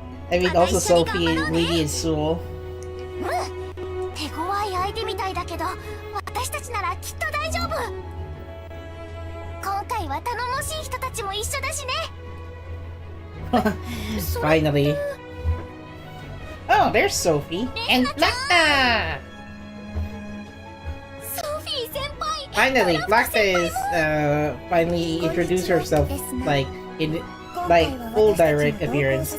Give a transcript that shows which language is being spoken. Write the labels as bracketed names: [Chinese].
[English] I mean, also Sophie, Lady, and Sewell. [Japanese] 手強い相手みたいだけど私たちならきっと大丈夫。今回は頼もしい人たちも一緒だしね。 [English] Finally. Oh, there's Sophie and Flacta! [Japanese] ソフィー先輩 [English] Finally, Flacta is finally introduced herself like in full direct appearance.